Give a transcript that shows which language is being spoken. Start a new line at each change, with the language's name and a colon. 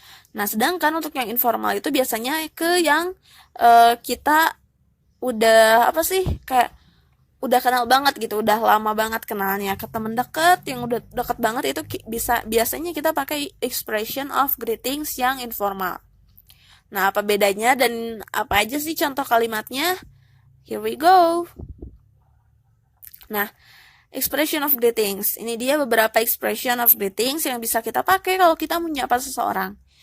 Indonesian: Nah, sedangkan untuk yang informal itu biasanya ke yang kita udah apa sih kayak udah kenal banget gitu, udah lama banget kenalnya, ke temen deket yang udah deket banget itu biasanya kita pakai expression of greetings yang informal. Nah, apa bedanya dan apa aja sih contoh kalimatnya?
English: Here we go.
Indonesian: Nah, expression of greetings. Ini dia beberapa expression of greetings yang bisa kita pakai kalau kita menyapa seseorang.